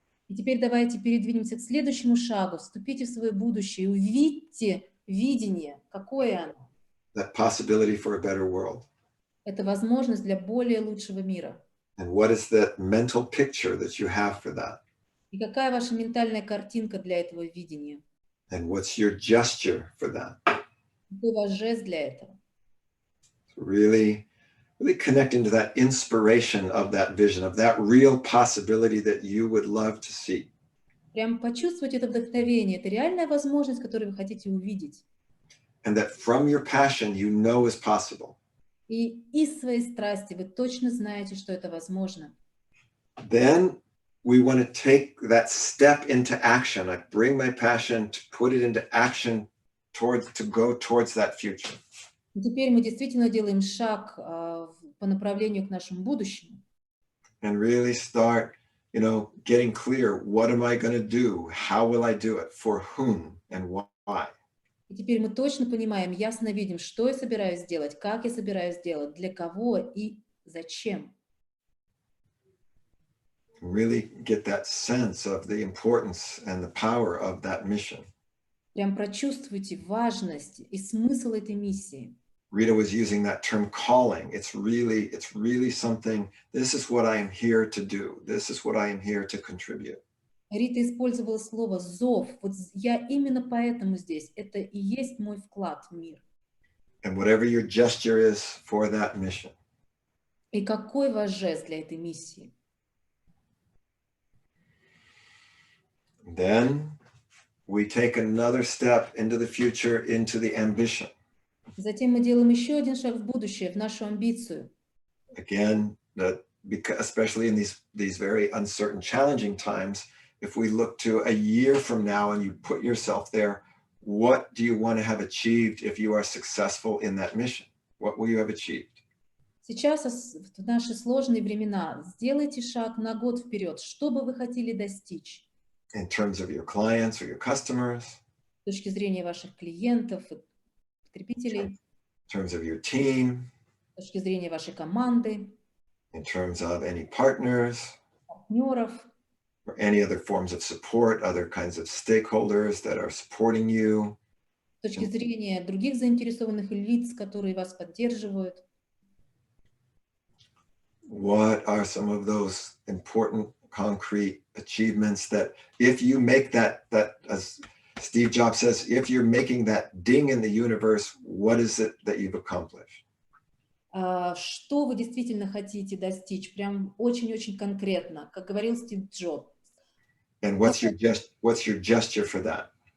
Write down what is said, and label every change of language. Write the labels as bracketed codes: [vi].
[ru] И теперь давайте передвинемся к следующему шагу. Вступите в свое будущее и увидьте видение. Какое оно? [en] That possibility for a better world. [ru] Это возможность для более лучшего мира. [en] And what is that mental picture that you have for that? [ru] И какая ваша ментальная картинка для этого видения? [en] And what's your gesture for that? [ru] Какой ваш жест для этого? [en] Really connecting to that inspiration of that vision, of that real possibility that you would love to see. [ru] Прям почувствовать это вдохновение. Это реальная возможность, которую вы хотите увидеть. [en] And that from your passion, you know is possible. [ru] И из своей страсти вы точно знаете, что это возможно. [en] Then we want to take that step into action. I bring my passion to put it into action to go towards that future. [ru] И теперь мы действительно делаем шаг по направлению к нашему будущему. [en] And really start, getting clear. What am I going to do? How will I do it? For whom and why? [ru] И теперь мы точно понимаем, ясно видим, что я собираюсь сделать, как я собираюсь сделать, для кого и зачем. [en] Really get that sense of the importance and the power of that mission. [ru] Прям прочувствуйте важность и смысл этой миссии. [en] Rita was using that term calling. It's really something. This is what I am here to do. This is what I am here to contribute. [ru] Рита использовала слово «зов». Вот я именно поэтому здесь. Это и есть мой вклад в мир. [en] And whatever your gesture is for that mission. [ru] И какой ваш жест для этой миссии? [en] Then we take another step into the future, into the ambition. [ru] Затем мы делаем еще один шаг в будущее, в нашу амбицию. [en] Again, especially in these very uncertain, challenging times, if we look to a year from now and you put yourself there, what do you want to have achieved if you are successful in that mission? What will you have achieved? [ru] Сейчас, в наши сложные времена, сделайте шаг на год вперед. Что бы вы хотели достичь? [en] In terms of your clients or your customers? [ru] С точки зрения ваших клиентов, потребителей. [en] In terms of your team? [ru] С точки зрения вашей команды. [en] In terms of any partners? [ru] Партнеров. [en] Or any other forms of support, other kinds of stakeholders that are supporting you. [ru] С точки зрения других заинтересованных лиц, которые вас поддерживают. [en] What are some of those important, concrete achievements that if you make that, as Steve Jobs says, if you're making that ding in the universe, what is it that you've accomplished? [ru] Что вы действительно хотите достичь? Прям очень-очень конкретно, как говорил Стив Джобс. [en] And what's your gesture for that?